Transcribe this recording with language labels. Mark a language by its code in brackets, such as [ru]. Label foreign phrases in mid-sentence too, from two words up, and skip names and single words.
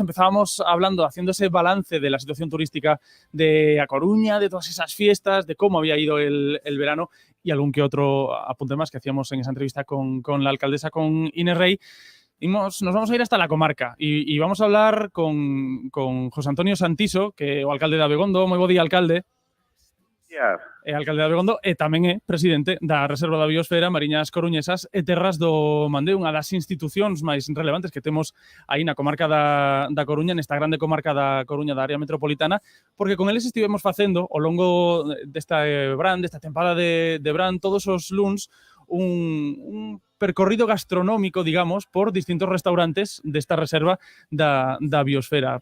[es] Empezábamos hablando, haciendo ese balance de la situación turística de A Coruña, de todas esas fiestas, de cómo había ido el verano y algún que otro apunte más que hacíamos en esa entrevista con la alcaldesa, con Inés Rey. Nos vamos a ir hasta la comarca y vamos a hablar con José Antonio Santiso, [gl] que é o alcalde de Abegondo. Moi bo día, alcalde. É alcalde de Abegondo e tamén é presidente da Reserva da Biosfera Mariñas Coruñesas e Terras do Mandeo, unha das institucións máis relevantes que temos aí na comarca da Coruña, nesta grande comarca da Coruña da área metropolitana, porque con eles estivemos facendo ao longo desta verán, desta tempada de verán, todos os luns, un percorrido gastronómico, digamos, por distintos restaurantes desta reserva da biosfera.